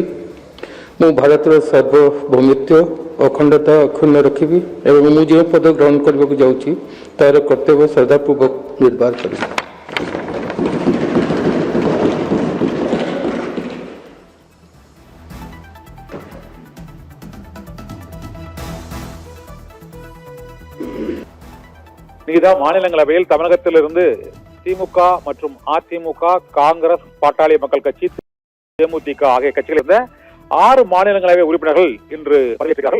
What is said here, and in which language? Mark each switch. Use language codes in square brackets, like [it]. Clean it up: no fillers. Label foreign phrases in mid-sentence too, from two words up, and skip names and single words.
[or] ମୁଁ ଭାରତର ସାର୍ବଭୌମତ୍ୱ ଅଖଣ୍ଡତା ଅକ୍ଷୁଣ୍ଣ ରଖିବି ଏବଂ ମୁଁ ଯେଉଁ ପଦ ଗ୍ରହଣ କରିବାକୁ ଯାଉଛି ତାହାର କର୍ତ୍ତବ୍ୟ ଶ୍ରଦ୍ଧାପୂର୍ବକ ନିର୍ବାହ କରିବି। [ta] மாநிலங்களவையில் தமிழகத்திலிருந்து திமுக மற்றும் அதிமுக, காங்கிரஸ், பாட்டாளி மக்கள் கட்சி, தேமுதிக ஆகிய கட்சிகள் இருந்த 6 மாநிலங்களவை உறுப்பினர்கள் இன்று பதவியேற்கிறார்கள்.